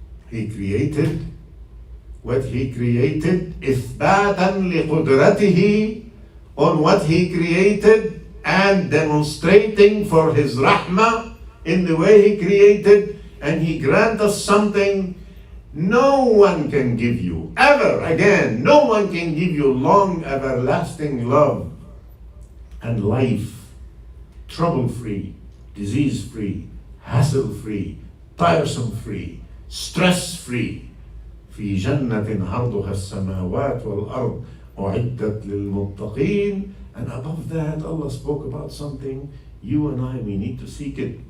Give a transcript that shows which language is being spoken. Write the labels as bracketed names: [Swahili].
[English] He created what He created [Arabic] إثباتا لقدرته [English] on what He created, and demonstrating for His rahmah in the way He created, and He grant us something no one can give you ever again. No one can give you long, everlasting love and life, trouble-free, disease-free, hassle-free, tiresome-free, stress-free. [Arabic] في جنة عرضها السماوات والأرض أعدت للمتقين. [English] And above that, Allah spoke about something you and I, we need to seek it.